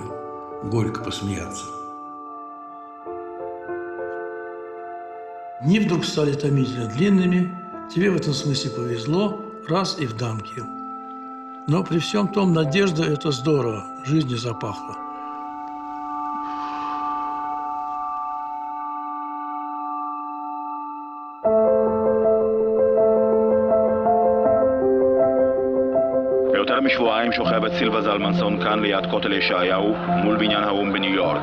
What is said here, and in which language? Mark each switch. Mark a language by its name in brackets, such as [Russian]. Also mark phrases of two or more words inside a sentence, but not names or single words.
[Russian] Горько посмеяться. Дни вдруг стали томительно длинными. Тебе в этом смысле повезло, раз и в дамке. Но при всем том, надежда – это здорово, жизнью запахло. [Hebrew] ביותר משבועיים שוכבת סילבה זלמנסון כאן ליד כותל ישעיהו מול בניין האו"ם בניו יורק.